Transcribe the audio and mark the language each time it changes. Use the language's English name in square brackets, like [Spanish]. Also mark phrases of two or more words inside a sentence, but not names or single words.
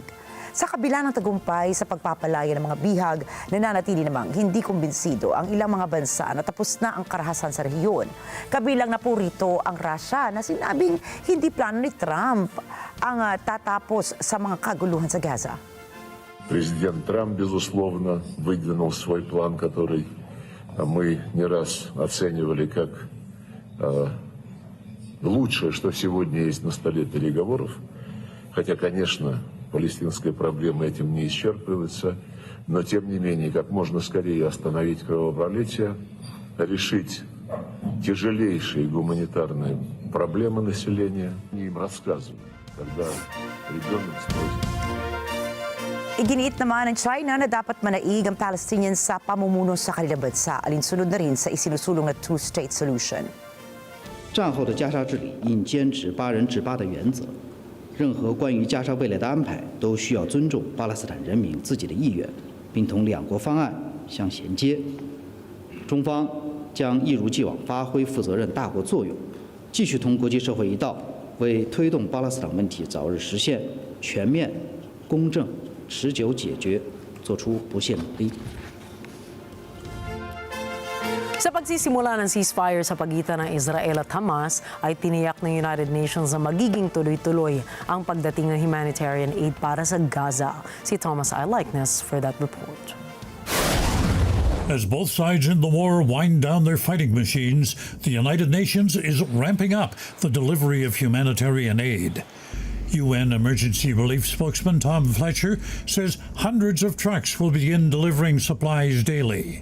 [Filipino] Sa kabila ng tagumpay sa pagpapalaya ng mga bihag, nananatili namang hindi kumbinsido ang ilang mga bansa na tapos na ang karahasan sa rehiyon. Kabilang na po rito ang Russia na sinabing hindi plano ni Trump ang tatapos sa mga kaguluhan sa Gaza. [Russian] Президент Трамп, безусловно, выдвинул свой план, который мы не раз оценивали как лучшее, что сегодня есть на столе переговоров. Хотя, конечно, палестинская проблема этим не исчерпывается, но тем не менее, как можно скорее остановить кровопролитие, решить тяжелейшие гуманитарные проблемы населения. Они им рассказывают, когда ребенок спросит. [Filipino] Iginiit naman ng China na dapat manaig ang Palestinians sa pamumuno sa kanilang bansa, alinsunod na rin sa isinusulong na [English] two-state solution. [Chinese] 战后的加沙治理应坚持8人治8的原则。任何关于加沙未来的安排都需要尊重巴勒斯坦人民自己的意愿，并同两国方案相衔接。中方将一如既往发挥负责任大国作用，继续同国际社会一道，为推动巴勒斯坦问题早日实现全面、公正、持久解决做出不懈努力。 [Filipino] Sa pagsisimula ng ceasefire sa pagitan ng Israel at Hamas, ay tiniyak ng United Nations na magiging tuloy-tuloy ang pagdating ng [English] humanitarian aid [Filipino] para sa Gaza. Si Thomas I. [English] Likeness for that report. As both sides in the war wind down their fighting machines, the United Nations is ramping up the delivery of humanitarian aid. UN Emergency Relief spokesman Tom Fletcher says hundreds of trucks will begin delivering supplies daily.